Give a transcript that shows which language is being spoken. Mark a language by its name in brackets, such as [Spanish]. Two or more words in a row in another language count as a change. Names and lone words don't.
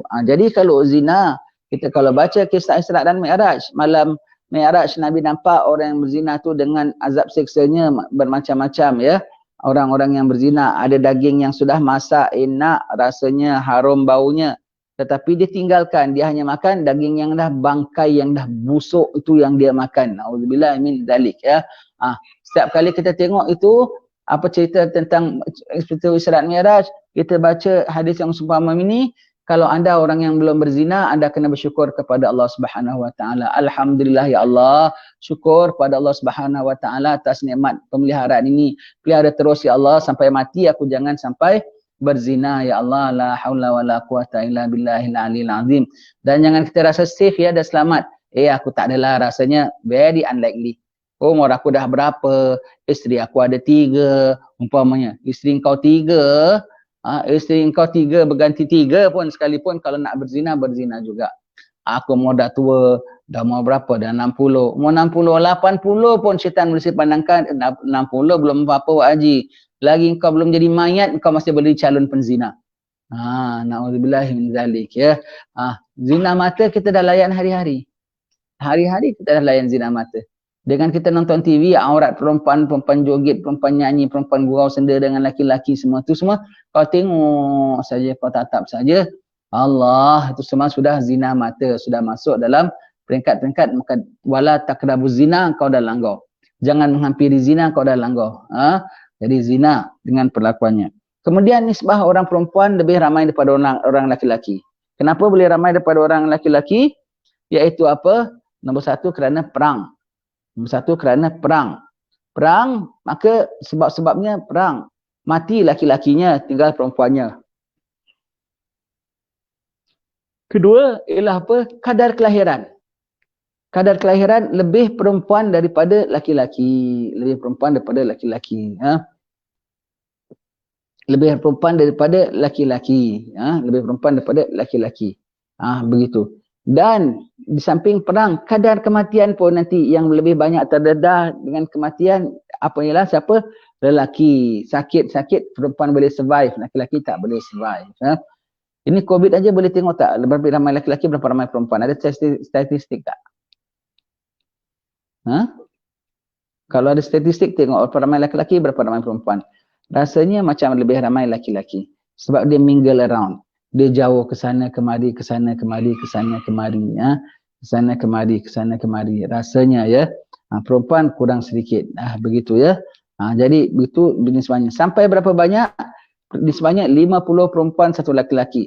[Malay] Jadi kalau zina, kita kalau baca kisah Isra dan Mi'raj, malam Mi'raj Nabi nampak orang yang berzina tu dengan azab siksanya bermacam-macam, ya. Orang-orang yang berzina ada daging yang sudah masak, enak, rasanya harum baunya. Tetapi dia tinggalkan, dia hanya makan daging yang dah bangkai, yang dah busuk, itu yang dia makan. [Arabic] نعوذ بالله من ذلك, ya. [Malay] Setiap kali kita tengok itu, apa cerita tentang cerita Isra Mi'raj, kita baca hadis yang seumpama ini, kalau anda orang yang belum berzina, anda kena bersyukur kepada Allah [Arabic] سبحانه وتعالى. الحمد لله يا الله, [Malay] syukur pada Allah [Arabic] سبحانه وتعالى [Malay] atas nikmat pemeliharaan ini. Pelihara terus ya Allah sampai mati, aku jangan sampai berzina ya Allah. [Arabic] لا حول ولا قوة إلا بالله العلي العظيم. [Malay] Dan jangan kita rasa safe ya, dah selamat. Aku tak adalah, rasanya [English] very unlikely. [Malay] Umur aku dah berapa, isteri aku ada 3, umpamanya. Isteri kau 3, isteri kau 3 berganti 3 pun sekalipun, kalau nak berzina, berzina juga. Aku mau dah tua, dah mau berapa, dah 60. Mau 60, 80 pun syaitan mesti pandangkan, 60 belum apa-apa Wak Haji. Lagi kau belum jadi mayat, kau masih boleh calon penzina. [Arabic] نعوذ بالله من ذلك, [Malay] ya. Zina mata kita dah layan hari-hari. Hari-hari kita dah layan zina mata. Dengan kita nonton TV, aurat perempuan, perempuan joget, perempuan nyanyi, perempuan gurau senda dengan laki-laki, semua tu semua kau tengok saja, kau tatap saja. Allah, itu semua sudah zina mata, sudah masuk dalam peringkat-peringkat. Maka [Arabic] ولا تقربوا الزنا, [Malay] kau dah langgar. Jangan menghampiri zina, kau dah langgar. Jadi zina dengan perlakuannya. Kemudian nisbah orang perempuan lebih ramai daripada orang laki-laki. Kenapa boleh ramai daripada orang laki-laki? Iaitu apa? Nombor 1, kerana perang. Nombor 1, kerana perang. Perang, maka sebab-sebabnya perang. Mati laki-lakinya, tinggal perempuannya. Kedua, ialah apa? Kadar kelahiran. Kadar kelahiran lebih perempuan daripada laki-laki. Lebih perempuan daripada laki-laki. Lebih perempuan daripada laki-laki. Lebih perempuan daripada laki-laki. Begitu. Dan di samping perang, kadar kematian pun nanti yang lebih banyak terdedah dengan kematian. Apa ialah siapa? Lelaki. Sakit-sakit perempuan boleh survive. Laki-laki tak boleh survive. Ini COVID aja boleh tengok tak? Berapa ramai laki-laki, berapa ramai perempuan? Ada statistik tak? Kalau ada statistik, tengok berapa ramai laki-laki, berapa ramai perempuan. Rasanya macam lebih ramai laki-laki. Sebab dia [English] mingle around. [Malay] Dia jauh ke sana kemari, ke sana kemari, ke sana kemari. Ke sana kemari, ke sana kemari. Rasanya ya. Perempuan kurang sedikit. Begitu ya. Jadi begitu nisbahnya. Sampai berapa banyak? Nisbahnya 50 perempuan, 1 laki-laki.